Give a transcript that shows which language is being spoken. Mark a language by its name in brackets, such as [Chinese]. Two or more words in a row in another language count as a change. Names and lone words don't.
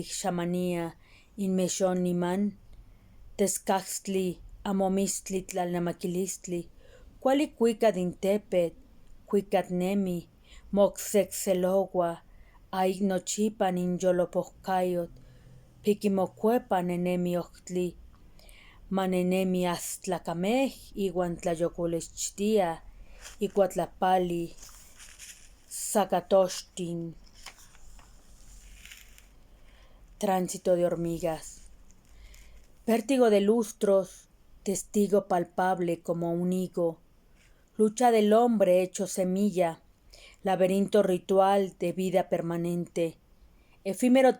[Nahuatl languages] xamanía, inmexon niman, tescaxtli, amomistli tlalnamaquilistli, cuali cuicat intepet, cuicatnemi, mocsecseloua, aignochipan inyolopojcayot, piquimocuepa nenemi octli, manenemi astlacamej iuan tlayocolechtia, icuatlapali, zacatoxtin. [Spanish] Tránsito de hormigas. Vértigo de lustros, testigo palpable como un higo, lucha del hombre hecho semilla, laberinto ritual de vida permanente, efímero